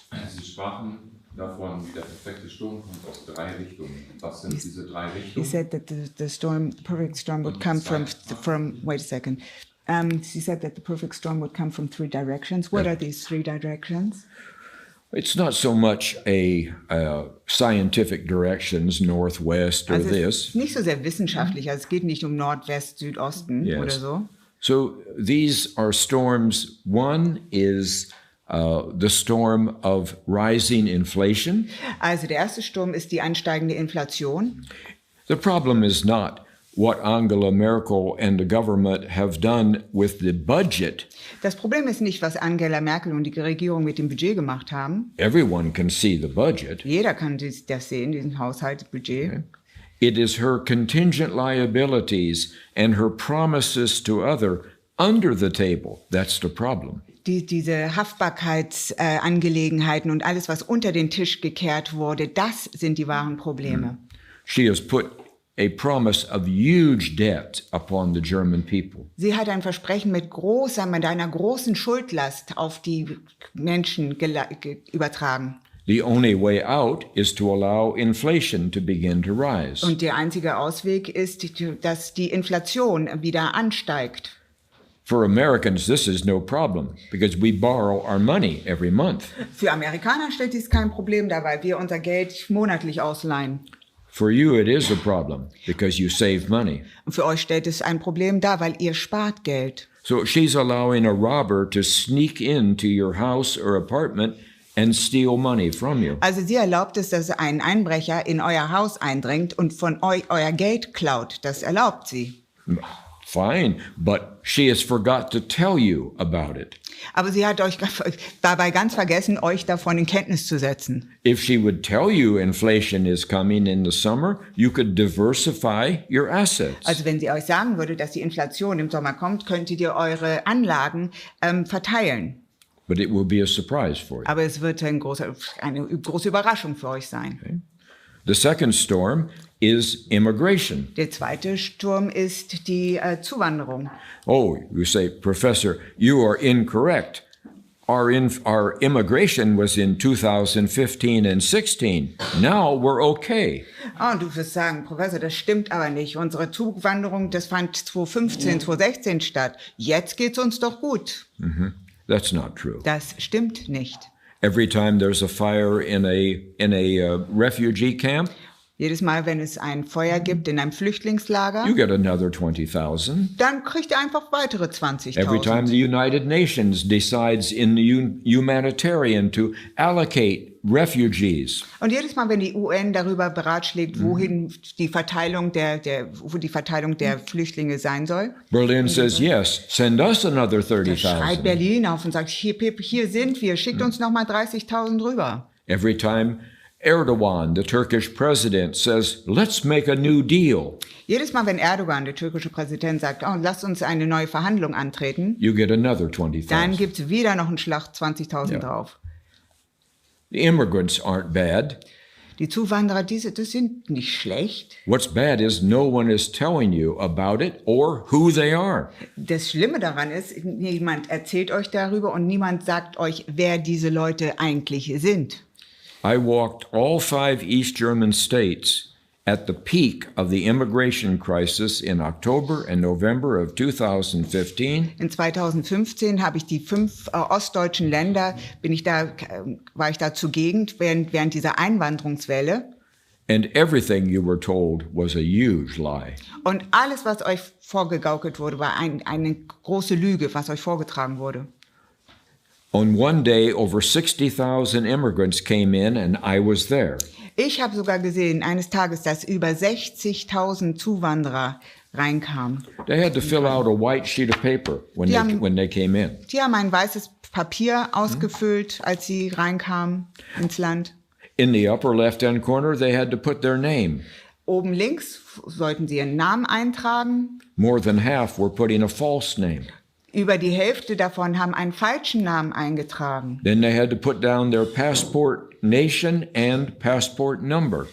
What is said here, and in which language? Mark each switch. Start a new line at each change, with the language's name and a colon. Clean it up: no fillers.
German: Sie sprachen davon, wie der perfekte Sturm kommt aus 3 Richtungen. Was sind diese 3
English: He
German: Richtungen?
English: said that the perfect storm would come from. Wait a second. He said that the perfect storm would come from 3 directions. What are these 3 directions? It's not so much a scientific directions, northwest or
German: Also es
English: this.
German: ist nicht so sehr wissenschaftlich. Also es geht nicht um Nordwest, Südosten
English: Yes.
German: oder so.
English: So these are storms. One is the storm of rising inflation.
German: Also der erste Sturm ist die ansteigende Inflation.
English: The problem is not what Angela Merkel and the government have done with the budget.
German: Das Problem ist nicht, was Angela Merkel und die Regierung mit dem Budget gemacht haben.
English: Everyone can see the budget.
German: Jeder kann das sehen, diesen Haushaltsbudget.
English: Okay. It is her contingent liabilities and her promises to other under the table. That's the problem.
German: Diese Haftbarkeitsangelegenheiten und alles, was unter den Tisch gekehrt wurde, das sind die wahren Probleme.
English: She has put a promise of huge debt upon the German people.
German: Sie hat ein Versprechen mit einer großen Schuldlast auf die Menschen übertragen.
English: The only way out is to allow inflation to begin to rise.
German: Und der einzige Ausweg ist, dass die Inflation wieder ansteigt.
English: For Americans, this is no problem because we borrow our money every month.
German: Für Amerikaner stellt dies kein Problem dar, weil wir unser Geld monatlich ausleihen.
English: For you, it is a problem because you save money.
German: Und für euch stellt es ein Problem dar, weil ihr spart Geld.
English: So she's allowing a robber to sneak into your house or apartment and steal money from you.
German: Also sie erlaubt es, dass ein Einbrecher in euer Haus eindringt und von euch euer Geld klaut. Das erlaubt sie.
English: Fine, but she has forgot to tell you about it.
German: Aber sie hat euch dabei ganz vergessen, euch davon in Kenntnis zu setzen.
English: If she would tell you inflation is coming in the summer, you could diversify your assets.
German: Also wenn sie euch sagen würde, dass die Inflation im Sommer kommt, könntet ihr eure Anlagen verteilen.
English: But it will be a surprise for you.
German: Aber es wird eine große Überraschung für euch sein.
English: Okay. The second storm is immigration.
German: Der zweite Sturm ist die Zuwanderung.
English: Oh, you say, Professor, you are incorrect. Our immigration was in 2015 and 16. Now we're okay.
German: Oh, du wirst sagen, Professor, das stimmt aber nicht. Unsere Zuwanderung, das fand 2015, 2016 statt. Jetzt geht's uns doch gut.
English: That's not true.
German: Das stimmt nicht.
English: Every time there's a fire in a refugee camp,
German: Jedes Mal, wenn es ein Feuer gibt in einem Flüchtlingslager,
English: you get another 20,000.
German: dann kriegt ihr einfach weitere
English: Every time
German: 20.000.
English: the United Nations decides in the humanitarian to allocate refugees,
German: Und jedes Mal, wenn die UN darüber beratschlägt, wohin die Verteilung wo die Verteilung der Flüchtlinge sein soll,
English: Berlin says, yes, send us another
German: da schreit
English: 30,000.
German: Berlin auf und sagt, hier sind wir, schickt uns nochmal 30.000 rüber.
English: Every time Erdogan, the Turkish president, says, let's make a new deal,
German: Jedes Mal, wenn Erdogan, der türkische Präsident, sagt, oh, lasst uns eine neue Verhandlung antreten,
English: you get another
German: dann
English: 20,000.
German: gibt es wieder noch einen Schlag 20.000 Ja. drauf.
English: The immigrants aren't bad.
German: Die Zuwanderer, das sind nicht schlecht.
English: What's bad is no one is telling you about it or who they are.
German: Das Schlimme daran ist, niemand erzählt euch darüber und niemand sagt euch, wer diese Leute eigentlich sind.
English: I walked all 5 East German states at the peak of the immigration crisis in October and November of 2015.
German: In 2015 habe ich die 5 ostdeutschen Länder, war ich da zugegen während dieser Einwanderungswelle.
English: And everything you were told was a huge lie.
German: Und alles, was euch vorgegaukelt wurde, war eine große Lüge, was euch vorgetragen wurde.
English: On one day, over 60,000 immigrants came in and I was there.
German: Ich habe sogar gesehen, eines Tages, dass über 60.000 Zuwanderer reinkamen.
English: They had to fill out a white sheet of paper when they came in.
German: Die haben ein weißes Papier ausgefüllt, als sie reinkamen ins Land.
English: In the upper left-hand corner, they had to put their name.
German: Oben links sollten sie ihren Namen eintragen.
English: More than half were putting a false name.
German: Über die Hälfte davon haben einen falschen Namen eingetragen.
English: Then they had to put down their passport nation and passport number.